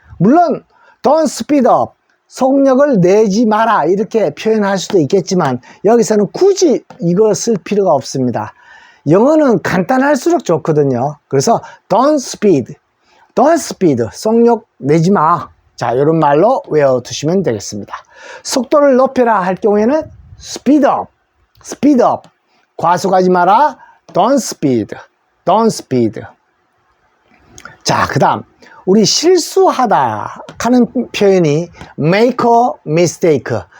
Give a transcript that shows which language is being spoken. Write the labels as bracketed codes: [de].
[ko] 물론 [en] don't speed up, [ko] 속력을 내지 마라 이렇게 표현할 수도 있겠지만 여기서는 굳이 이걸 쓸 필요가 없습니다. 영어는 간단할수록 좋거든요. 그래서 [en] don't speed, don't speed, [ko] 속력 내지 마. 자, 이런 말로 외워두시면 되겠습니다. 속도를 높여라 할 경우에는 [en] speed up, speed up. [ko] 과속하지 마라, [en] don't speed, don't speed. [ko] 자, 그 다음 우리 실수하다 하는 표현이 [en] make a mistake.